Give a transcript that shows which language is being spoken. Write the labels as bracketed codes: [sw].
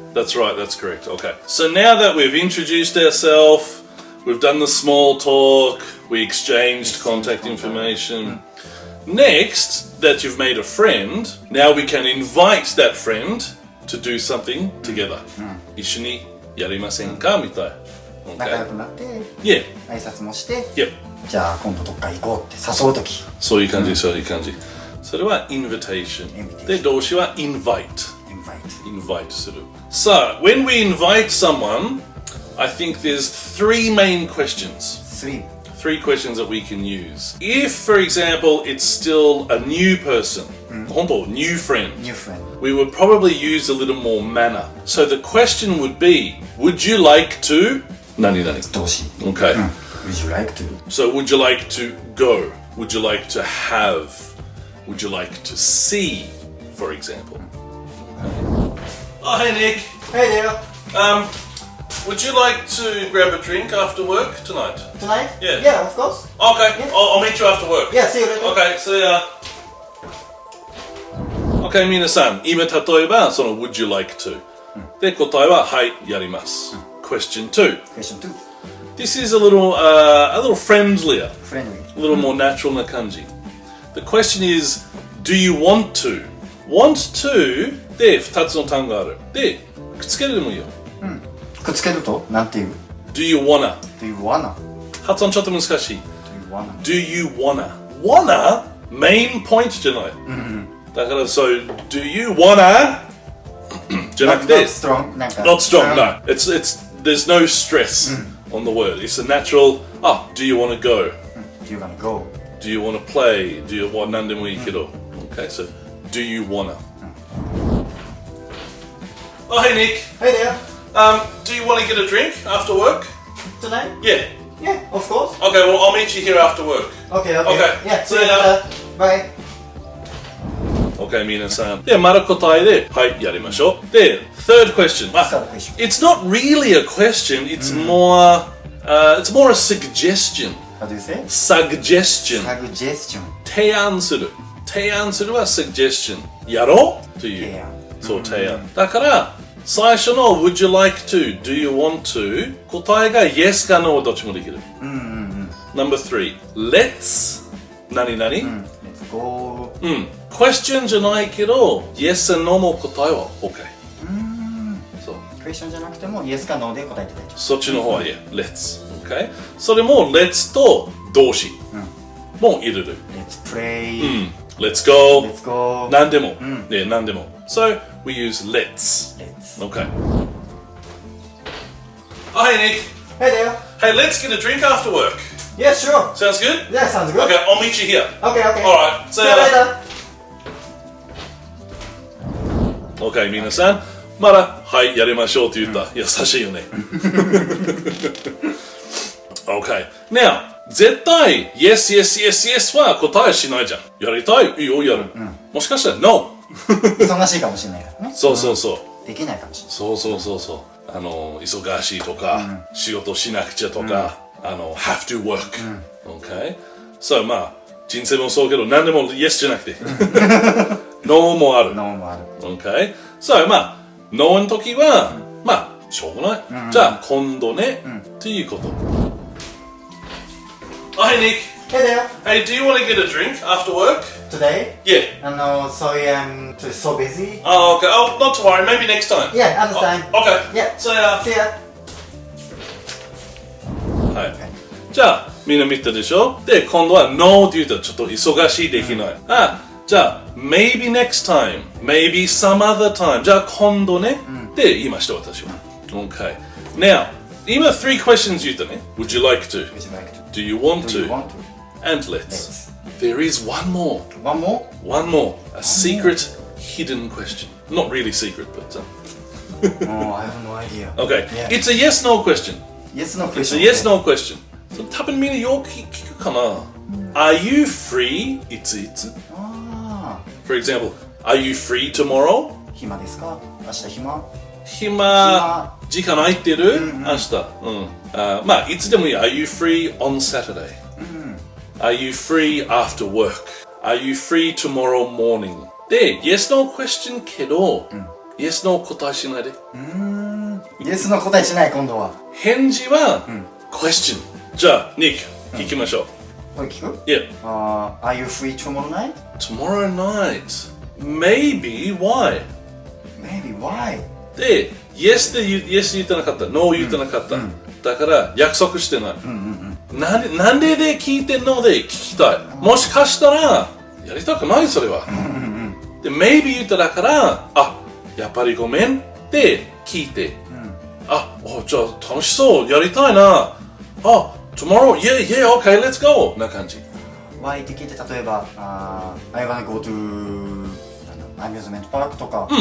[en] that's right, that's correct. Okay, so now that we've introduced ourselves, we've done the small talk, we exchanged contact information. Next, that you've made a friend, now we can invite that friend to do something together. [ja] 一緒にやりませんかみたい。仲良くなって、 [en] Yeah. [ja] 挨拶もして、 [en] Yep. [ja] じゃあ今度どっか行こうって誘うとき。そういう感じ、そういう感じ。それは invitation。で、動詞は invite。invite する。 [en] So, when we invite someone, I think there's three main questions. Three questions that we can use. If, for example, it's still a new person, 本当 new friend, we would probably use a little more manner. So the question would be, would you like to? [ja] 何々。動詞。 [en] Okay. Would you like to? So would you like to go? Would you like to have? Would you like to see, for example? Oh, hey Nick. Hey there. Would you like to grab a drink after work tonight? Tonight? Yeah. Yeah, of course. Okay, Yeah. I'll meet you after work. Yeah, see you later. Okay, see ya. [ja] Okay, 皆さん、今例えばその [en] Would you like to? [ja] で、答えははい、やります。 [en] Question 2. Question 2. This is a little friendlier, Friendly. a little more natural [ja] な感じ。 [en] The question is, do you want to? [ja] Want to で2つの単語がある。で、くっつけるでもいいよ。くっつけるとなんていう [en] Do you wanna? Do you wanna? [ja] 発音ちょっと難しい。 [en] Do you wanna? Do you wanna? Wanna? Main point [ja] じゃない。 だから、 [en] so, do you wanna? [ja] じゃなくて [en] Not strong. なんか Not strong, no. There's no stress on the word. It's a natural, do you wanna go? Do you wanna go? Do you wanna play? Do you want [ja] 何でもいいけど。 [en] Okay, so, do you wanna? Oh, hey Nick. Hey there. Do you want to get a drink after work? Tonight? Yeah. Yeah, of course. Okay, well, I'll meet you here after work. Okay. Okay. Yeah, See you later. Bye. [ja] Okay, 皆さん。で、まだ答えで、はい、やりましょう。 [en] で、third question. Third question. It's not really a question, it's more a suggestion. How do you say? Suggestion. Suggestion. [ja] 提案する。提案するは suggestion. やろうという。提案。そう、提案。だから、最初の Would you like to? [en] Do you want to? [ja] 答えが Yes か No どっちもできる。 [en] Number 3 Let's 何々 Let's go. [ja] Question じゃないけど [en] Yes and No [ja] も答えは OK そうクエスチョンじゃなくても Yes か No で答えて大丈夫。そっちの方は [en] Yeah Let's OK [ja] それも Let's と動詞も入れる [en] Let's play. Let's go Let's go. [ja] 何でも何でも [en] So we use let's Okay. Oh, hey, Nick. Hey there. Hey, let's get a drink after work. Yeah, sure. Sounds good? Yeah, sounds good. Okay, I'll meet you here. Okay. Alright, see See you you later. [ja] Okay, 皆さん。まだ、はい、やりましょうって言った。優しいよね。Okay. Now, 絶対、 [en] yes, yes, yes, yes [ja] は答えしないじゃん。やりたいいいよ、やる。もしかしたら、no. 忙しいかもしれないからね。そう。できないかもしれない。そう。忙しいとか、仕事しなくちゃとか、 [en] have to work. Okay? [ja] So, まあ、人生もそうけど、何でも yes じゃなくて。 no もある。 No もある。 [en] Okay? [ja] So, まあ、no の時は、まあ、しょうがない。じゃあ、今度ね、っていうこと。 [en] Oh, hey, Nick. Hey there. Hey, do you want to get a drink after work? Today? Yeah. Sorry, I'm so busy. Oh, okay. Oh, not to worry. Maybe next time. Yeah, understand. Okay. Yeah. See ya. See ya. [ja] はい。じゃあ、みんな見たでしょで、今度は No って言うとちょっと忙しいできない。 [en] じゃあ、maybe next time. Maybe some other time. [ja] じゃあ、今度ね。って言いました、私は。Okay. Now, 今3 questions言ったね。 [en] Would you like to? Would you like to? Do you want Do you to? want to? And let's. There is one more. One more? One more. A secret hidden question. Not really secret, but... Oh, I have no idea. Okay. Yeah. It's a yes-no question. Yes, no It's question. a yes, no question. [ja] 多分みんなよく聞くかな。 [en] Are you free? [ja] いついつ。 [en] For example, are you free tomorrow? [ja] 暇ですか？明日暇？暇、時間空いてる？明日。 [en] まあ、いつでもいい。 Are you free on Saturday? Are you free after work? Are you free tomorrow morning? で、yes, no question けど、yes, no [ja] 答えしないで。 Yes の答えしない今度は。返事は、question。じゃあ、Nick、聞きましょう。これ聞く？ [en] Yeah. Are you free tomorrow night? Tomorrow night. Maybe, why? Maybe, why? [ja] で、yes でyes 言ってなかった。no 言ってなかった。だから約束してない。なんでで聞いてんので聞きたい。もしかしたら、やりたくないそれは。で、maybe 言っただから、やっぱりごめんって聞いて。じゃあ楽しそう、やりたいな。 [en] tomorrow, yeah, okay, let's go [ja] な感じ。 [en] Why [ja] って聞いて、例えば、 [en] I wanna go to amusement park とか。